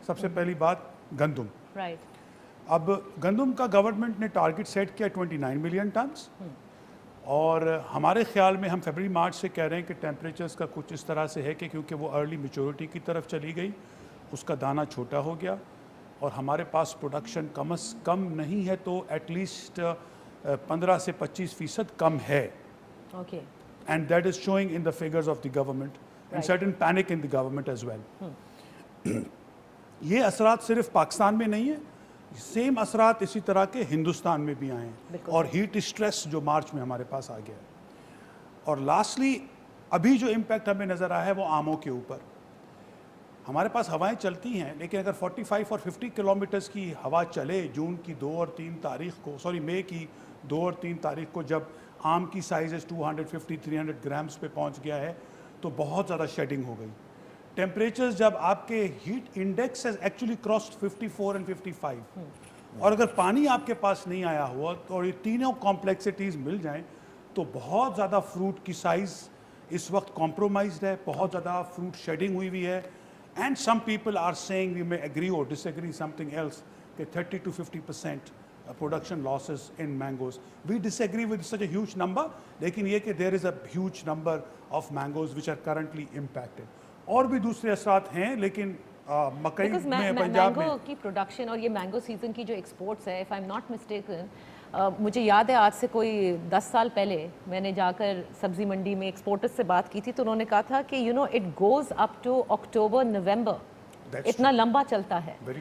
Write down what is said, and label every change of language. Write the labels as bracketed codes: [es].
[ur] سب سے پہلی بات گندم. اب گندم کا گورنمنٹ نے ٹارگٹ سیٹ کیا 29 ملین ٹنز اور ہمارے خیال میں ہم فیبرری مارچ سے کہہ رہے ہیں کہ ٹیمپریچرز کا کچھ اس طرح سے ہے کہ کیونکہ وہ ارلی میچورٹی کی طرف چلی گئی, اس کا دانہ چھوٹا ہو گیا اور ہمارے پاس پروڈکشن کم از کم نہیں ہے تو ایٹ لیسٹ 15 سے 25% کم ہے. [en] And that is showing in the figures of the government and certain panic in the government as well. [ur] یہ اثرات صرف پاکستان میں نہیں ہیں, سیم اثرات اسی طرح کے ہندوستان میں بھی آئے ہیں اور ہیٹ اسٹریس جو مارچ میں ہمارے پاس آ گیا ہے. اور لاسٹلی ابھی جو امپیکٹ ہمیں نظر آیا ہے وہ آموں کے اوپر. ہمارے پاس ہوائیں چلتی ہیں لیکن اگر 45 اور 50 کلومیٹرز کی ہوا چلے جون کی 2 اور 3 تاریخ کو, مئی کی 2 اور 3 تاریخ کو جب آم کی سائزز 250-300 گرامز پہ پہنچ گیا ہے تو بہت زیادہ شیڈنگ ہو گئی. ٹیمپریچرز جب آپ کے heat index [en] has actually crossed [ur] 54 اور 55 اور اگر پانی آپ کے پاس نہیں آیا ہوا اور یہ تینوں کمپلیکسٹیز مل جائیں تو بہت زیادہ فروٹ کی سائز اس وقت کمپرومائزڈ ہے, بہت زیادہ فروٹ شیڈنگ ہوئی ہوئی ہے. [en] And some people are saying, we may agree or disagree something else, that 30 to 50% production losses in mangoes. We disagree with such a huge number, [ur] لیکن یہ کہ [en] there is a huge number of mangoes which are currently impacted. [ur] اور بھی دوسرے اثرات ہیں لیکن مکئی میں پنجاب میں مینگو کی پروڈکشن اور یہ مینگو سیزن کی جو ایکسپورٹس ہے, [en] if I'm not mistaken, [ur] مجھے یاد ہے آج سے کوئی 10 سال پہلے میں نے جا کر سبزی منڈی میں ایکسپورٹرز سے بات کی تھی تو انہوں نے کہا تھا کہ [en] it goes up to [ur] اکتوبر نومبر, اتنا لمبا چلتا ہے.